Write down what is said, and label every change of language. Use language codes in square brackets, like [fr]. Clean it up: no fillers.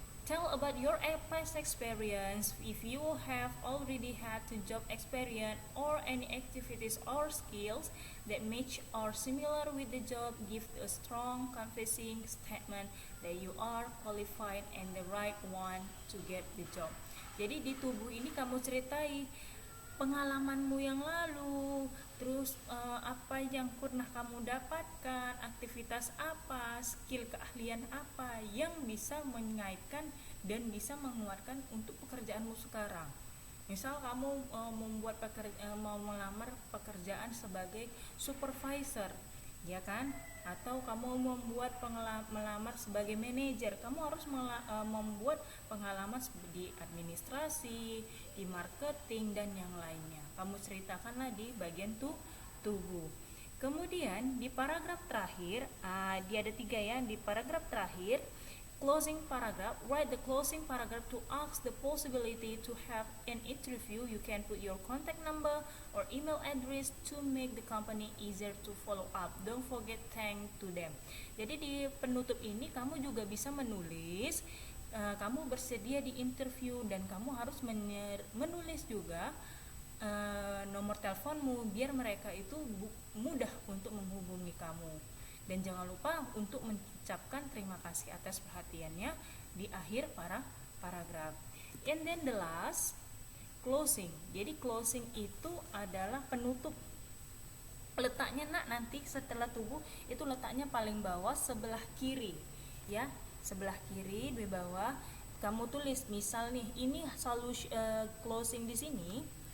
[en] Tell about your past experience. If you have already had to job experience or any activities or skills that match or similar with the job, give a strong convincing statement that you are qualified and the right one to get the job. [id] Jadi di tubuh ini kamu ceritai pengalamanmu yang lalu, terus apa yang pernah kamu dapatkan, aktivitas apa, skill keahlian apa yang bisa mengaitkan dan bisa menguatkan untuk pekerjaanmu sekarang. Misal kamu mau melamar pekerjaan sebagai supervisor, ya kan? Atau kamu membuat melamar sebagai manajer, kamu harus membuat pengalaman di administrasi, di marketing dan yang lainnya. Kamu ceritakanlah di bagian tubuh. Kemudian di paragraf terakhir, dia ada 3 ya. Di paragraf terakhir, [en] closing paragraph, write the closing paragraph to ask the possibility to have an interview. You can put your contact number or email address to make the company easier to follow up. Don't forget thank to them. [id] Jadi di penutup ini kamu juga bisa menulis kamu bersedia di interview, dan kamu harus menulis juga nomor teleponmu biar mereka itu mudah untuk menghubungi kamu. Dan jangan lupa untuk mengucapkan terima kasih atas perhatiannya di akhir paragraf. [en] And then the last, closing. [id] Jadi closing itu adalah penutup. Letaknya nanti setelah tubuh itu letaknya paling bawah sebelah kiri, ya, sebelah kiri di bawah. Kamu tulis misal nih, ini closing di sini.